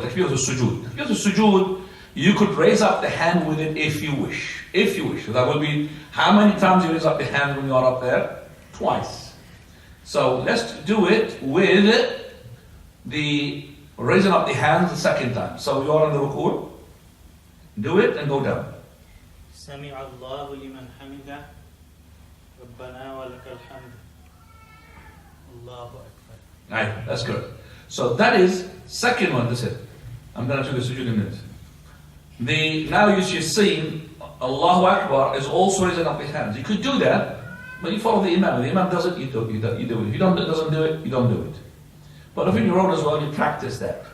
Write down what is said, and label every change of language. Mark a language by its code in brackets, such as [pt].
[en] Takbirat al-sujud, you could raise up the hand with it if you wish. If you wish. So that will be, how many times you raise up the hand when you are up there? Twice. So let's do it with the raising up the hands the second time. So you are on the ruku'. Do it and go down. [ar] سمع الله لمن حمده ربنا ولك الحمد الله أكبر. [en] Right, that's good. So that is second one. That's it. I'm going to do the sujood in a minute. Now you should see Allahu Akbar is also raising up his hands. You could do that, but you follow the Imam. If the Imam does it, you do it. If he doesn't do it, you don't do it. But if in your own as well, you practice that.